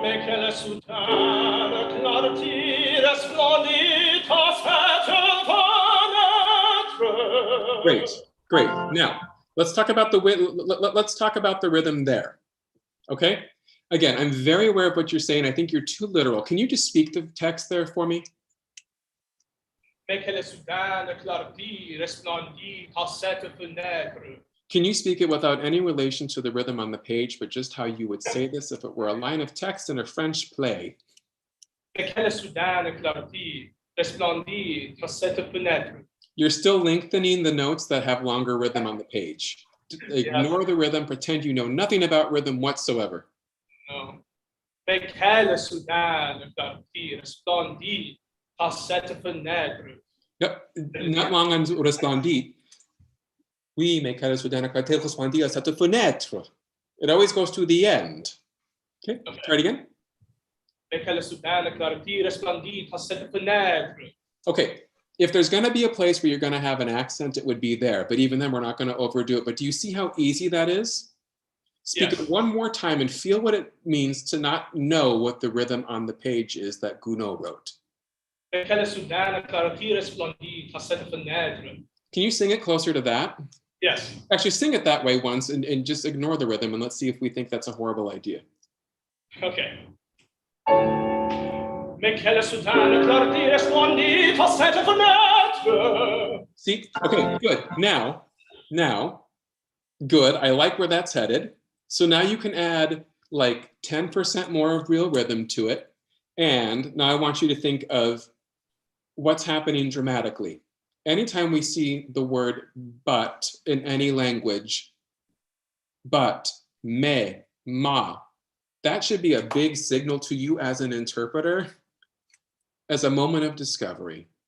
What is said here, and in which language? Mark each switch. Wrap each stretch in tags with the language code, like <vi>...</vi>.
<fr>Mais quelle soudaine clarté resplendit à cette fenêtre.</fr> <en>Great, great. Now, let's talk about the rhythm there. Okay? Again, I'm very aware of what you're saying. I think you're too literal. Can you just speak the text there for me?</en> <fr>Mais quelle soudaine clarté resplendit à cette fenêtre.</fr> <en>Can you speak it without any relation to the rhythm on the page, but just how you would say this if it were a line of text in a French play?</en> <fr>Mais quelle soudaine clarté resplendit à cette fenêtre.</fr> <en>You're still lengthening the notes that have longer rhythm on the page. Ignore the rhythm, pretend you know nothing about rhythm whatsoever. No.</en> <fr>Mais quelle soudaine clarté resplendit à cette fenêtre.</fr> <en>Yep, not long on resplendit.</en> <fr>Oui, mais quelle soudaine clarté resplendit à cette fenêtre.</fr> <en>It always goes to the end. Okay, try it again.</en> <fr>Mais quelle soudaine clarté resplendit à cette fenêtre.</fr> <en>Okay, if there's going to be a place where you're going to have an accent, it would be there. But even then, we're not going to overdo it. But do you see how easy that is? Speak Yes. it one more time and feel what it means to not know what the rhythm on the page is that Gounod wrote.</en> <fr>Mais quelle soudaine clarté resplendit à cette fenêtre.</fr> <en>Can you sing it closer to that? Yes. Actually, sing it that way once and just ignore the rhythm and let's see if we think that's a horrible idea. Okay.</en> <fr>Mais quelle soudaine clarté resplendit à cette fenêtre.</fr> <en>See? Okay, good. Now, good. I like where that's headed. So now you can add like 10% more of real rhythm to it. And now I want you to think of what's happening dramatically. anytime we see the word but in any language, but, me, ma, that should be a big signal to you as an interpreter, as a moment of discovery.</en>